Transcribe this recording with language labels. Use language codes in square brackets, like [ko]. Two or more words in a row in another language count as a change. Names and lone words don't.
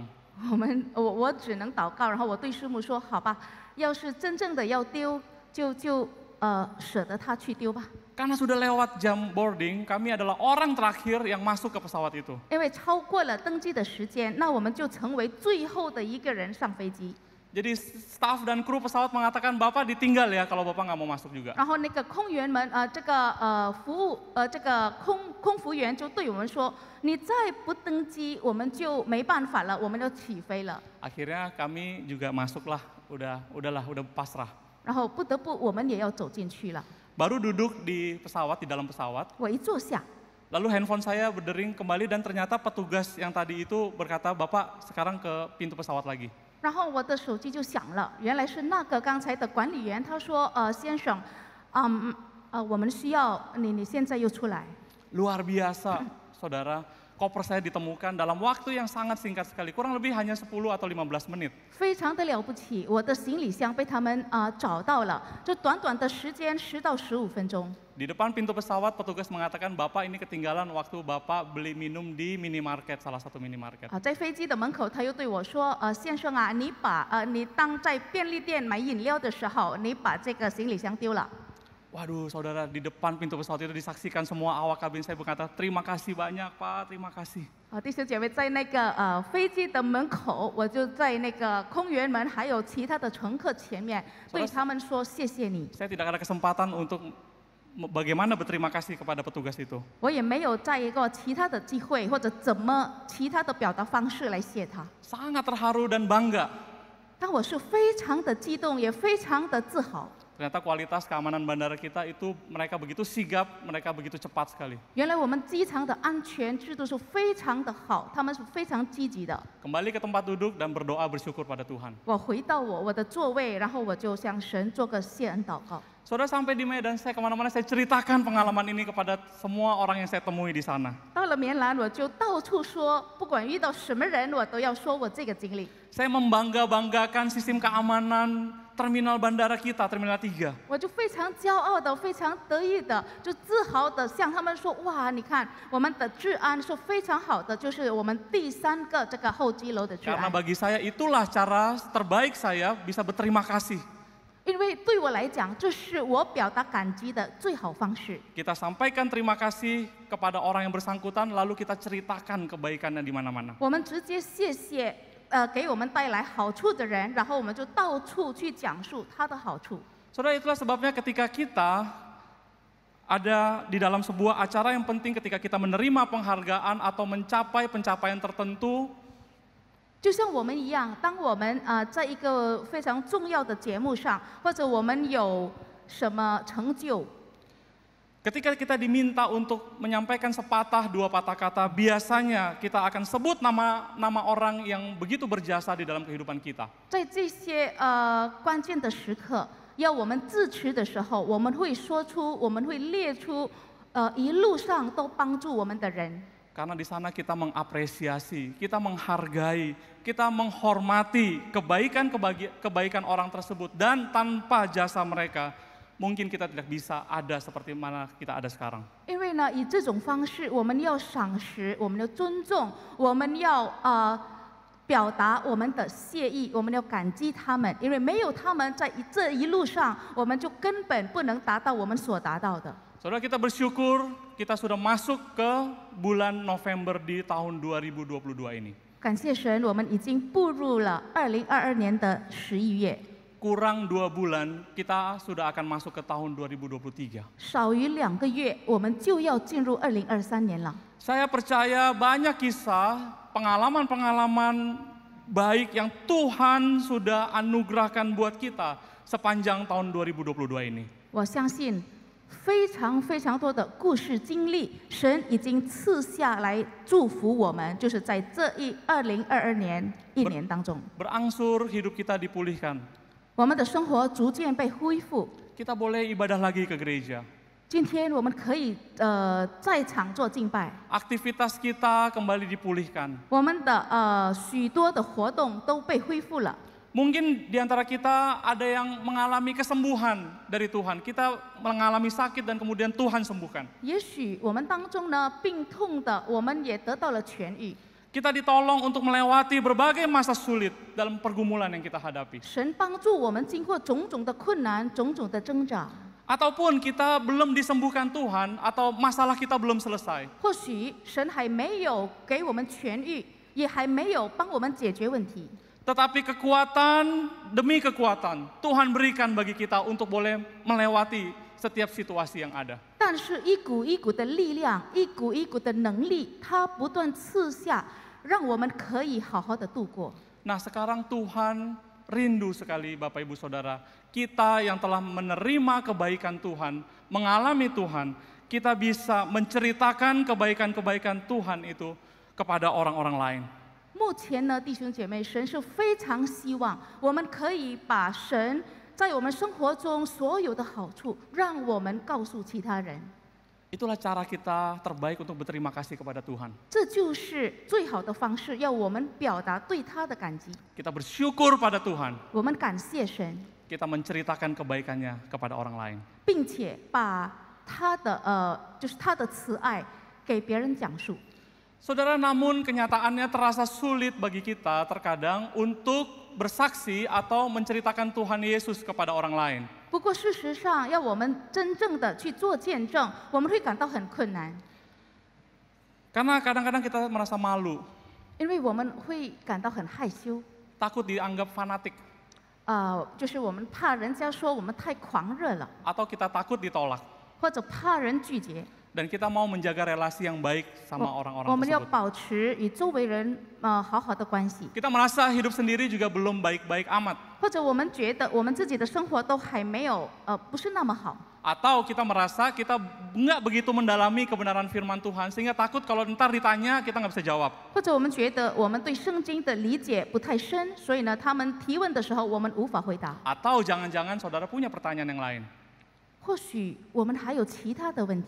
[zh] 我只能祷告，然后我对师母说：“好吧，要是真正的要丢，就舍得他去丢吧。” [id] Karena sudah lewat jam boarding, kami adalah orang terakhir yang masuk ke pesawat itu. [zh] 因为超过了登机的时间，那我们就成为最后的一个人上飞机。 [id] Jadi staf dan kru pesawat mengatakan, Bapak ditinggal ya kalau Bapak nggak mau masuk juga. [zh] 然后那个空员们，这个服务这个空服员就对我们说：“你再不登机，我们就没办法了，我们就起飞了。” [id] Akhirnya kami juga masuklah, udah pasrah. [zh] 然后不得不，我们也要走进去了。 [id] Baru duduk di pesawat, di dalam pesawat. [zh] 我一坐下， [id] Lalu handphone saya berdering kembali dan ternyata petugas yang tadi itu berkata, Bapak sekarang ke pintu pesawat lagi. [zh] 然后我的手机就响了，原来是那个刚才的管理员，他说：“先生，我们需要你现在又出来。” [id] Luar biasa, saudara. Koper saya ditemukan dalam waktu yang sangat singkat sekali, kurang lebih hanya 10 atau 15 menit. [zh] 非常的了不起，我的行李箱被他们找到了，这短短的时间10到15分钟。 [id] Di depan pintu pesawat, petugas mengatakan, Bapak ini ketinggalan waktu Bapak beli minum di minimarket, salah satu minimarket. [zh] 在飞机的门口，他又对我说：“先生啊，你当在便利店买饮料的时候，你把这个行李箱丢了。” [id] Waduh, saudara, di depan pintu pesawat itu disaksikan semua awak kabin saya berkata, terima kasih banyak Pak, terima kasih. [zh] 弟兄姐妹，在那个飞机的门口，我就在那个空员们还有其他的乘客前面，对他们说：“谢谢你。” [id] Saya tidak ada kesempatan untuk bagaimana berterima kasih kepada petugas itu. [zh] 我也没有在一个其他的机会或者怎么其他的表达方式来谢他。 [id] Sangat terharu dan bangga. [zh] 但我是非常的激动，也非常的自豪。 [id] Ternyata kualitas keamanan bandara kita itu mereka begitu sigap, mereka begitu cepat sekali. [zh] 原来我们机场的安全制度是非常的好，他们是非常积极的。 [id] Kembali ke tempat duduk dan berdoa bersyukur pada Tuhan. [zh] 我回到我的座位，然后我就向神做个谢恩祷告。 [id] Saudara, sampai di Medan, saya kemana-mana saya ceritakan pengalaman ini kepada semua orang yang saya temui di sana. [zh] 到了棉兰，我就到处说，不管遇到什么人，我都要说我这个经历。 [id] Saya membangga-banggakan sistem keamanan terminal bandara kita, Terminal 3. [zh] 我就非常骄傲的、非常得意的、就自豪的向他们说：“哇，你看我们的治安是非常好的，就是我们第3个这个候机楼的治 [id] Karena [zh] 安。” [id] bagi saya itulah cara terbaik saya bisa berterima kasih. [zh] 因为对我来讲，这是我表达感激的最好方式。 [id] Kita sampaikan terima kasih kepada orang yang bersangkutan, lalu kita ceritakan kebaikannya di mana-mana. [zh] 我们直接谢谢给我们带来好处的人，然后我们就到处去讲述他的好处。 [id] Saudara, itulah sebabnya ketika kita ada di dalam sebuah acara yang penting, ketika kita menerima penghargaan atau mencapai pencapaian tertentu, [zh] 就像我们一样，当我们在一个非常重要的节目上，或者我们有什么成就， [id] ketika kita diminta untuk menyampaikan sepatah dua patah kata, biasanya kita akan sebut nama orang yang begitu berjasa di dalam kehidupan kita. [zh] 在这些关键的时刻，要我们致辞的时候，我们会说出，我们会列出一路上都帮助我们的人。 [id] Karena di sana kita mengapresiasi, kita menghargai, kita menghormati kebaikan orang tersebut, dan tanpa jasa mereka, mungkin kita tidak bisa ada seperti mana kita ada sekarang. [zh] 因为呢，以这种方式，我们要赏识，我们要尊重，我们要表达我们的谢意，我们要感激他们，因为没有他们在这一路上，我们就根本不能达到我们所达到的。 [id] Saudara, kita bersyukur kita sudah masuk ke bulan November di tahun 2022 ini. [zh] 感谢神，我们已经步入了2022年的11月， [id] Kurang 2 bulan kita sudah akan masuk ke tahun 2023. [zh] 少于2个月，我们就要进入2023年了。 [id] Saya percaya banyak kisah, pengalaman-pengalaman baik yang Tuhan sudah anugerahkan buat kita sepanjang tahun 2022 ini. [zh] 我相信非常非常多的故事经历，神已经赐下来祝福我们，就是在这2022年一年当中， [id] Berangsur hidup kita dipulihkan. [zh] 我们的生活逐渐被恢复。 [id] Kita boleh ibadah lagi ke gereja. [zh] 今天我们可以在场做敬拜， [id] Aktivitas kita kembali dipulihkan. [zh] 我们的许多的活动都被恢复了。 [id] Mungkin di antara kita ada yang mengalami kesembuhan dari Tuhan. Kita mengalami sakit dan kemudian Tuhan sembuhkan. [zh] 也许我们当中呢病痛的，我们也得到了痊愈。 [id] Kita ditolong untuk melewati berbagai masa sulit dalam pergumulan yang kita hadapi. [zh] 神帮助我们经过种种的困难、种种的挣扎。 [id] Ataupun kita belum disembuhkan Tuhan atau masalah kita belum selesai. [zh] 或许神还没有给我们痊愈，也还没有帮我们解决问题。 [id] Tetapi kekuatan demi kekuatan Tuhan berikan bagi kita untuk boleh melewati setiap situasi yang ada. [zh] 但是，一股一股的力量，一股一股的能力，它不断赐下，让我们可以好好的度过。 [id] Nah, sekarang Tuhan rindu sekali Bapak Ibu Saudara, kita yang telah menerima kebaikan Tuhan, mengalami Tuhan, kita bisa menceritakan kebaikan-kebaikan Tuhan itu kepada orang-orang lain. [zh] 目前呢，弟兄姐妹，神是非常希望我们可以把神在我们生活中所有的好处，让我们告诉其他人。 [id] Itulah cara kita terbaik untuk berterima kasih kepada Tuhan. [zh] 这就是最好的方式，要我们表达对他的感激。 [id] Kita bersyukur pada Tuhan, [zh] 我们感谢神， [id] kita menceritakan kebaikannya kepada orang lain. [zh] 并且把他的就是他的慈爱给别人讲述。 [id] Saudara, namun kenyataannya terasa sulit bagi kita terkadang untuk bersaksi atau menceritakan Tuhan Yesus kepada orang lain. [zh] 不过事实上，要我们真正的去做见证，我们会感到很困难， [id] Karena kadang-kadang kita merasa malu, [zh] 因为我们会感到很害羞。 [id] takut dianggap fanatik, [zh] 就是我们怕人家说我们太狂热了， [id] atau kita takut ditolak. [zh] 或者怕人拒绝。 [id] Dan kita mau menjaga relasi yang baik sama [zh] 我 [id] orang-orang [zh] 们要 [id] tersebut. [zh] 保持与周围人好好的关系， [id] Kita merasa hidup sendiri juga belum baik-baik amat. [zh] 或者我们觉得我们自己的生活都还没有不是那么好， [id] Atau kita merasa kita nggak begitu mendalami kebenaran firman Tuhan, sehingga takut kalau ntar ditanya kita nggak bisa jawab. [zh] 或者我们觉得我们对圣经的理解不太深，所以呢，他们提问的时候我们无法回答。 [id] Atau jangan-jangan saudara punya pertanyaan yang lain. [zh] 或许我们还有其他的问题，